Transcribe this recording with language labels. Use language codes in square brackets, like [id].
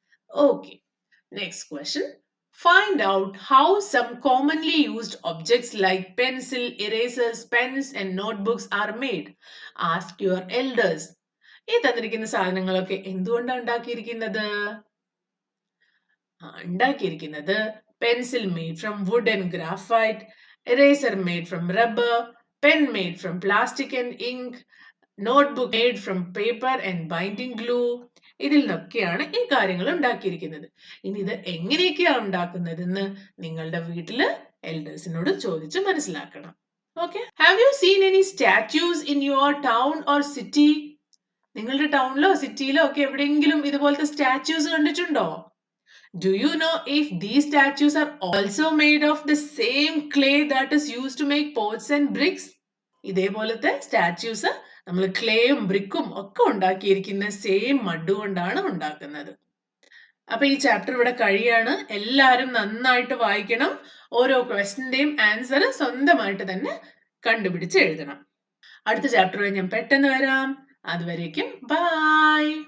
[en] Okay. Next question. Find out how some commonly used objects like pencil, erasers, pens and notebooks are made. Ask your elders. [ml] ഈ തന്നിരിക്കുന്ന സാധനങ്ങളൊക്കെ എന്തുകൊണ്ടാണ് ഉണ്ടാക്കിയിരിക്കുന്നത്? [en] ഉണ്ടാക്കിയിരിക്കുന്നത് pencil made from wood and graphite, eraser made from rubber, pen made from plastic and ink, notebook made from paper and binding glue. [ml] ഇതിൽ നിന്നൊക്കെയാണ് ഈ കാര്യങ്ങൾ ഉണ്ടാക്കിയിരിക്കുന്നത്. ഇനി ഇത് എങ്ങനെയൊക്കെയാണ് ഉണ്ടാക്കുന്നതെന്ന് നിങ്ങളുടെ വീട്ടില് എൽഡേഴ്സിനോട് ചോദിച്ച് മനസ്സിലാക്കണം. [en] Okay, have you seen any statues in your town or city? [ml] നിങ്ങളുടെ ടൗണിലോ സിറ്റിയിലോ ഒക്കെ എവിടെയെങ്കിലും ഇതുപോലത്തെ സ്റ്റാച്യൂസ് കണ്ടിട്ടുണ്ടോ? [en] Do you know if these statues are also made of the same clay that is used to make pots and bricks? [ml] ഇതേപോലത്തെ statues നമ്മൾ ക്ലേയും ബ്രിക്കും ഒക്കെ ഉണ്ടാക്കിയിരിക്കുന്ന same mud കൊണ്ടാണ് ഉണ്ടാക്കുന്നത്. അപ്പൊ ഈ ചാപ്റ്റർ ഇവിടെ കഴിയാണ്. എല്ലാവരും നന്നായിട്ട് വായിക്കണം. ഓരോ ക്വസ്റ്റിന്റെയും ആൻസർ സ്വന്തമായിട്ട് തന്നെ കണ്ടുപിടിച്ച് എഴുതണം. അടുത്ത ചാപ്റ്ററുമായി ഞാൻ പെട്ടെന്ന് വരാം. അതുവരേക്കും ബൈ.